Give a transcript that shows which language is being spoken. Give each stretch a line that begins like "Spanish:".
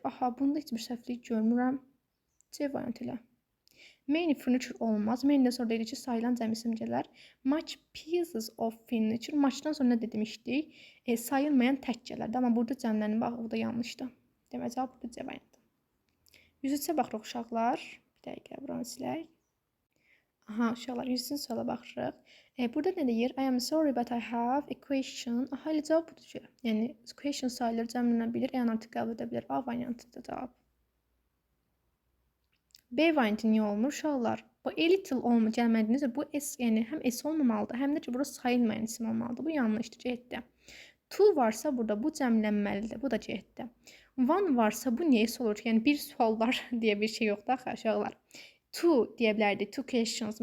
Azerbaijani: Aha, bunda heç bir səhvlik görmürəm. C variantı ilə.
English: Many furniture
Azerbaijani: olmaz. Many'dən sonra dedik ki, sayılan cəm isim gələr.
English: Much pieces of furniture.
Azerbaijani: Much'dan sonra nə demişdik? Sayılmayan tək gələrdi. Amma burada cəmlənin bax, bu da yanlışdır. Demək, cavab burada C variantı. 103-ə baxırıq uşaqlar. Bir dəqiqə, buranı silək. Aha, uşaqlar, 103-cü suala baxırıq. Burada nə deyir?
English: I am sorry but I have a question.
Azerbaijani: Aha, elə cavab budur ki. Yəni, question sayılır, cəmlənə bilir, artıq qəbul edə bilir. A variantıdır cavab. B variantı niyə olmur uşaqlar? Bu a little olma gəlmədiyinizdə bu s, yəni həm s olmamalıdır, həm də ki, burası sayılmayan isim olmalıdır. Bu yanlışdır, getdi. Two varsa burada bu cəmlənməlidir. Bu da getdi. One varsa bu niyə s olur? Yəni bir sual var deyə bir şey yoxdur axı uşaqlar. Two deyə bilərdik.
English: Two questions.